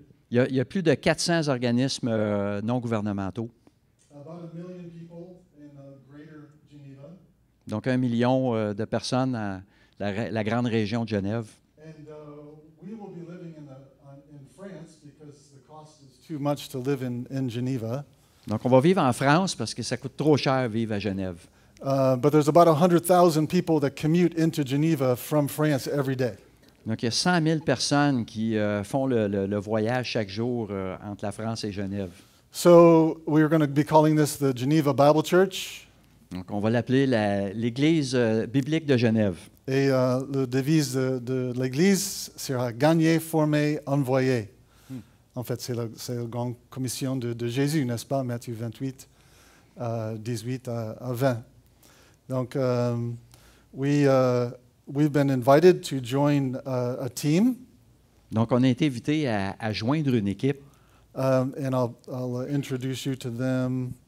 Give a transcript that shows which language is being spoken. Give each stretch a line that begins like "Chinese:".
French: Il y a plus de 400 organismes non gouvernementaux.
English: About 1 million people in Greater Geneva.
French: Donc, 1 million de personnes dans la grande région de Genève.
English: And we will be living in France because the cost is too much to live in Geneva.
French: Donc, on va vivre en France parce que ça coûte trop cher vivre à Genève.
English: But there's about 100,000 people that commute into Geneva from France every day.
French: Donc, il y a 100 000 personnes qui font le voyage chaque jour entre la France et Genève.
English: So we're going to be calling this the Geneva Bible Church.
French: Donc, on va l'appeler l'Église biblique de Genève. Et le devise de l'Église sera gagner, former, envoyer. En fait, c'est la grande commission de Jésus, n'est-ce pas, Matthieu 28, 18 à 20.
English: Donc, we've been invited to join a team.
French: Donc, on a été invité à joindre une équipe.
English: And I'll introduce you to them.